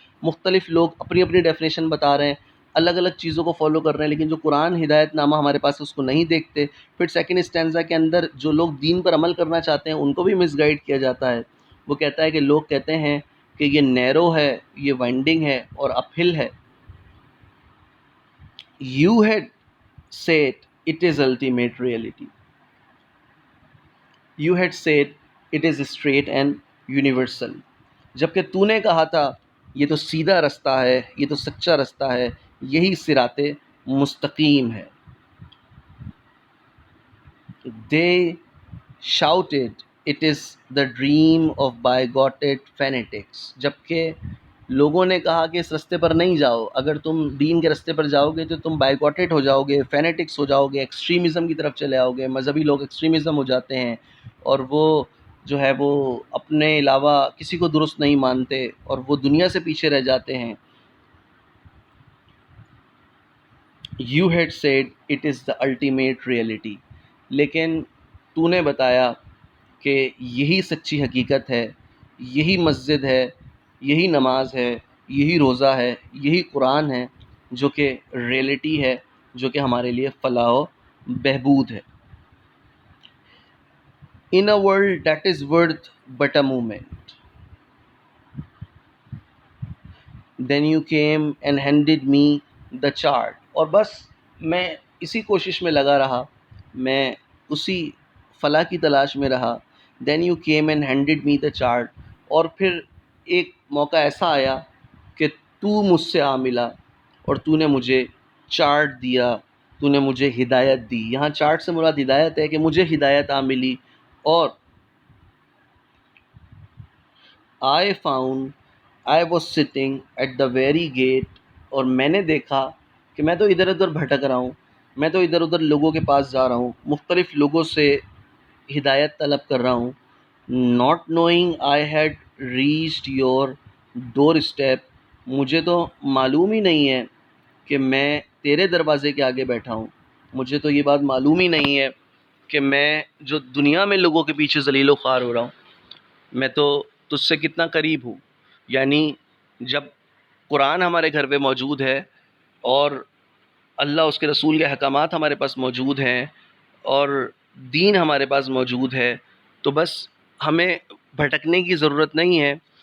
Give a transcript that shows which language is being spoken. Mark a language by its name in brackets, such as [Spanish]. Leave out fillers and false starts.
[Urdu] مختلف لوگ اپنی اپنی ڈیفینیشن بتا رہے ہیں، الگ الگ چیزوں کو فالو کر رہے ہیں، لیکن جو قرآن ہدایت نامہ ہمارے پاس ہے اس کو نہیں دیکھتے. پھر سیکنڈ اسٹینزا کے اندر جو لوگ دین پر عمل کرنا چاہتے ہیں ان کو بھی مس گائیڈ کیا جاتا ہے. وہ کہتا ہے کہ لوگ کہتے ہیں کہ یہ نیرو ہے، یہ وائنڈنگ ہے اور اپ ہل ہے. [English] You had said it is ultimate reality. You had said it is straight and universal. [Urdu] جبکہ تو نے کہا تھا یہ تو سیدھا رستہ ہے، یہ تو سچا رستہ ہے، یہی صراط مستقیم ہے. [English] They shouted it is the dream of bigoted fanatics. [Urdu] جبکہ لوگوں نے کہا کہ اس رستے پر نہیں جاؤ، اگر تم دین کے رستے پر جاؤ گے تو تم بائیکاٹڈ ہو جاؤ گے، فینیٹکس ہو جاؤ گے، ایکسٹریمزم کی طرف چلے آؤ گے. مذہبی لوگ ایکسٹریمزم ہو جاتے ہیں اور وہ جو ہے وہ اپنے علاوہ کسی کو درست نہیں مانتے اور وہ دنیا سے پیچھے رہ جاتے ہیں. [English] You had said it is the ultimate reality. [Urdu] لیکن تو نے بتایا کہ یہی سچی حقیقت ہے، یہی مسجد ہے، یہی نماز ہے، یہی روزہ ہے، یہی قرآن ہے جو کہ ریئلٹی ہے، جو کہ ہمارے لیے فلاح و بہبود ہے. [English] In a world that is worth but a moment, then you came and handed me the chart. [Urdu] اور بس میں اسی کوشش میں لگا رہا، میں اسی فلاح کی تلاش میں رہا. [English] Then you came and handed me the chart. [Urdu] اور پھر ایک موقع ایسا آیا کہ تو مجھ سے آ ملا اور تو نے مجھے چارٹ دیا، تو نے مجھے ہدایت دی. یہاں چارٹ سے مراد ہدایت ہے کہ مجھے ہدایت آ ملی. اور [English] I found I was sitting at the very gate. [Urdu] اور میں نے دیکھا کہ میں تو ادھر ادھر بھٹک رہا ہوں، میں تو ادھر ادھر لوگوں کے پاس جا رہا ہوں، مختلف لوگوں سے ہدایت طلب کر رہا ہوں. [English] not knowing I had reached your doorstep. [Urdu] مجھے تو معلوم ہی نہیں ہے کہ میں تیرے دروازے کے آگے بیٹھا ہوں. مجھے تو یہ بات معلوم ہی نہیں ہے کہ میں جو دنیا میں لوگوں کے پیچھے ذلیل و خوار ہو رہا ہوں، میں تو تجھ سے کتنا قریب ہوں. یعنی جب قرآن ہمارے گھر پہ موجود ہے اور اللہ اس کے رسول کے احکامات ہمارے پاس موجود ہیں اور دین ہمارے پاس موجود ہے تو بس ہمیں بھٹکنے کی ضرورت نہیں ہے.